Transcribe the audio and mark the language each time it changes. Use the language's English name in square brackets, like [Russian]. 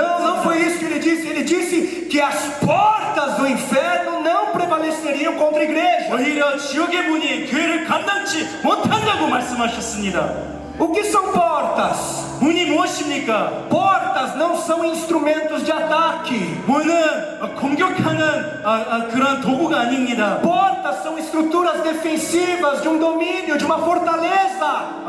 [Portuguese] Não foi isso que ele disse. Ele disse que as portas do inferno não prevaleceriam contra a igreja. [Korean] 오히려 지옥의 문이 교회를 감당치 못한다고 말씀하셨습니다. [Portuguese] O que são portas? [Korean] 문이 무엇입니까? [Portuguese] Portas não são instrumentos de ataque. [Korean] 문은 공격하는 그런 도구가 아닙니다. [Portuguese] Portas são estruturas defensivas de um domínio, de uma fortaleza.